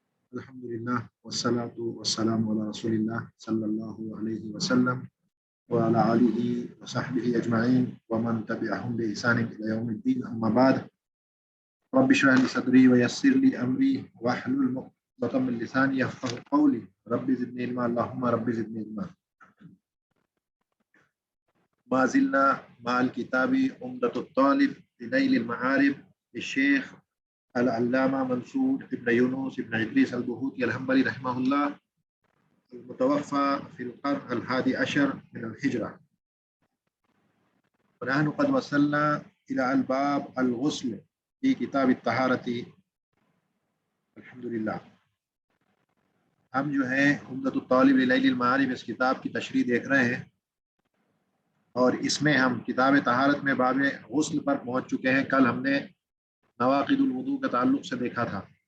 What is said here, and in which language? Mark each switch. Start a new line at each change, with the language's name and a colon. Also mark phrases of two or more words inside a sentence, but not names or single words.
Arabic: الحمد لله والصلاة والسلام على رسول الله صلى الله عليه وسلم وعلى آله وصحبه أجمعين ومن تبعهم بإحسان إلى يوم الدين أما بعد رب اشرح لي صدري ويسر لي أمري واحلل عقدة من لساني يفقهوا قولي رب زدني علما اللهم رب زدني علما अल्लाहुम्मा रब्बि ज़िदनी इल्मा ما زلنا مع الكتاب عمدة الطالب لنيل المآرب للشيخ العلامة منصور بن يونس بن إدريس البهوتي الحنبلي رحمه الله المتوفى في القرن الحادي عشر من الهجرة ونحن قد وصلنا إلى الباب الغسل في كتاب الطهارة الحمدللہ.
Urdu: ہم جو ہیں عمدۃ الطالب للیل المعارف اس کتاب کی تشریح دیکھ رہے ہیں اور اس میں ہم کتاب طہارت میں باب غسل پر پہنچ چکے ہیں. کل ہم نے نواقض الوضو کے تعلق سے دیکھا تھا.